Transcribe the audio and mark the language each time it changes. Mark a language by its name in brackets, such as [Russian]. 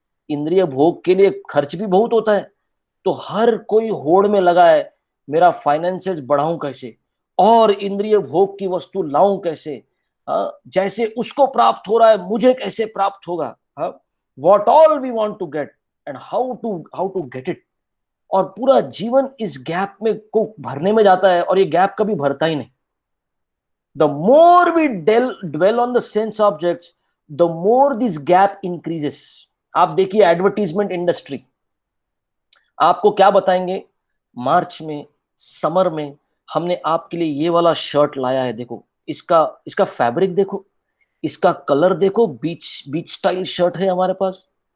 [Hindi] इंद्रिय भोग के लिए खर्च भी बहुत होता है। तो हर कोई होड़ में लगा है, मेरा फाइनेंसेस बढ़ाऊं कैसे, और इंद्रिय भोग की वस्तु लाऊं कैसे। जैसे उसको प्राप्त हो रहा है मुझे कैसे प्राप्त होगा। [English] What all we want to get and how to get it. [Hindi] और पूरा जीवन इस गैप में को भरने में जाता है, और ये गैप कभी भरता ही नहीं। [English] The more we dwell on the sense objects, the more this gap increases. [Hindi] आप देखिए एडवर्टीजमेंट इंडस्ट्री, आपको क्या बताएंगे? मार्च में समर में हमने आपके लिए ये वाला शर्ट लाया है, देखो इसका इसका फैब्रिक देखो, इसका कलर देखो, बीच बीच स्टाइल शर्ट है हमारे पास।